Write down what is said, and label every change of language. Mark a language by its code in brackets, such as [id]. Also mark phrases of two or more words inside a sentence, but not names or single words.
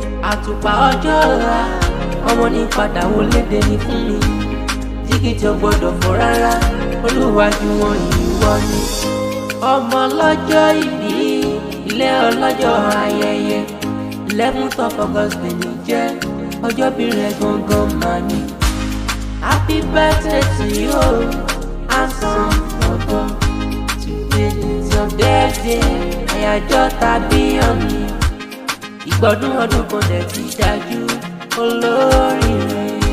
[yo] Àtùpà ọjọ́ ọ̀la, ọmọ ní padà wọlé dé ní fún mi. Jígí tí ó gbọ́dọ̀ fọ́ rárá, Olúwa jù wọ́n ìwọ ni. Ọmọ lọ́jọ́ ìbí, ilé ọlọ́jọ́ ayẹyẹ. [en] Eleventh of August [yo] ni jẹ́, ọjọ́ bí rẹ̀ gangan máa ní. [en] Happy birthday to you, handsome Bobo. Today is your birthday, [yo] àyájọ́ tàbí ọ̀nì. Ìgbọ́dún ọdún kan dẹ̀ ti dájú, olóríire.